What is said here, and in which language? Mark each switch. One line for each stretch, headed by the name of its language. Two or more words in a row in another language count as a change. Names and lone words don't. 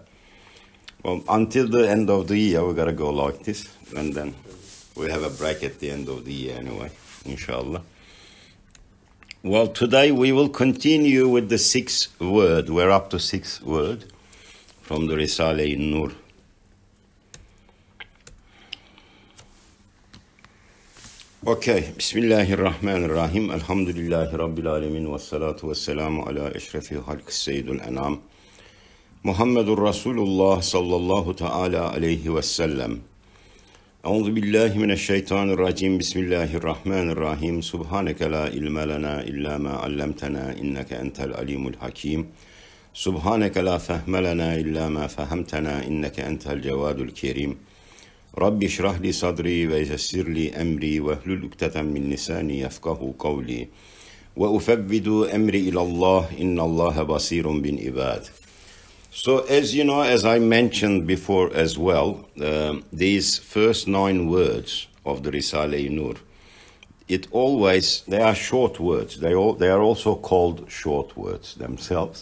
English: Well, until the end of the year, we got to go like this. And then we have a break at the end of the year anyway, inshallah. Well, today we will continue with the 6th word. We're up to 6th word from the RİSALE-İ NUR. Okay, Bismillahirrahmanirrahim.
Arabic: الحمد لله رب العالمين. والصلاة والسلام على أشرف الخلق سيد الأنام. محمد رسول الله صلى الله تعالى عليه وسلم. أعوذ بالله من الشيطان الرجيم.
English: Bismillahirrahmanirrahim.
Arabic: سبحانك لا علم لنا إلا ما علمتنا إنك أنت العليم الحكيم. سبحانك لا فهم لنا إلا ما فهمتنا إنك أنت الجواد الكريم. رب اشرح لي صدري ويسر لي أمري واحلل عقدة من لساني يفقهوا قولي وأفوض أمري إلى الله إن الله بصير بالعباد.
English: So as you know, as I mentioned before as well, these first 9 words of the RİSALE-İ NUR, they are short words. They are also called short words themselves.